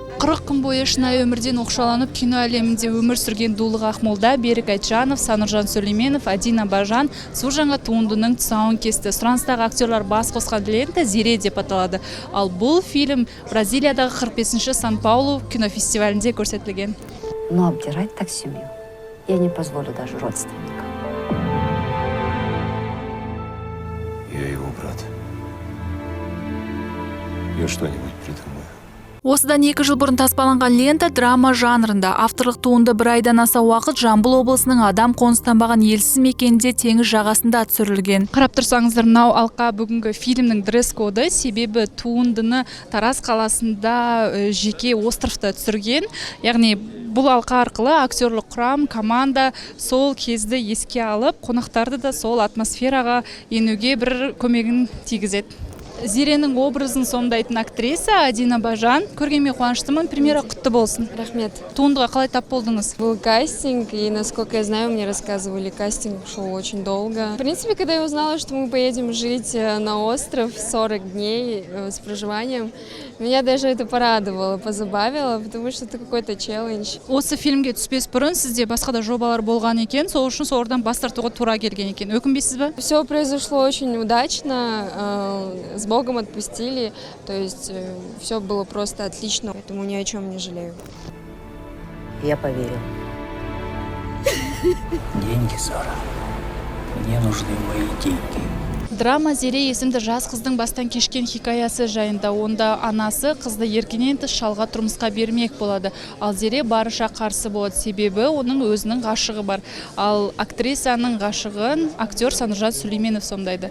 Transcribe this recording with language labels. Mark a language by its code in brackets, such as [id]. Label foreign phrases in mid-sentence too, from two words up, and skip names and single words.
[kk] 40 күн бойы шынайы өмірден оқшаланып, кино әлемінде өмір сүрген Дулыға Ақмолда Берік Айтжанов, Сануржан Сүлейменов, Адина Бажан су жаңа туындының тұсауын кесті. Сұраныстағы актерлар бас қосқан лента «Зере» деп аталады. Ал бұл фильм Бразилиядағы 45-ші Сан-Паулу кинофестивалінде көрсетілген. [ru] Но обдирать так семью я не позволю даже родственникам. Я его брат. Я что-нибудь придумаю. [kk] Осыдан 2 жыл бұрын таспаланған лента драма жанрында. Авторлық туынды бір айдан аса уақыт Жамбыл облысының адам қоныстанбаған елсіз мекенінде теңіз жағасында түсірілген. Қарап тұрсаңыздар, мынау алқа бүгінгі фильмнің дресс-коды, себебі туындыны Тараз қаласында жеке островта түсірген. Яғни бұл алқа арқылы актерлік құрам, команда сол кезді еске алып, қонақтарды да сол атмосфераға енуге бір көмегін тигізеді. Зеренің образын сомдайтын актриса Адина Бажан. Көргенме қуаныштымын, премьера құтты болсын. Рахмет. Туындыға қалай тап болдыңыз? [ru] Был кастинг, и, насколько я знаю, мне рассказывали, кастинг шел очень долго. В принципе, когда я узнала, что мы поедем жить на остров 40 дней с проживанием, меня даже это порадовало, позабавило, потому что это какой-то челлендж. [kk] Осы фильмге түспес бұрын сізде басқа да жобалар болған екен, сол үшін солардан бас тартуға тура келген екен. Өкінбейсіз бе? [ru] Все произошло очень удачно, с Богом отпустили, то есть все было просто отлично, поэтому ни о чем не жалею. Я поверил. Деньги, Сара. Мне нужны мои деньги. [kk] Драма «Зере» есімді жас қыздың бастан кешкен хикаясы жайында. Онда анасы қызды еркенен тыс шалға тұрмысқа бермек болады. Ал Зере барынша қарсы болады, себебі оның өзінің ғашығы бар. Ал актрисаның ғашығын актер Сануржан Сүлейменов сомдайды.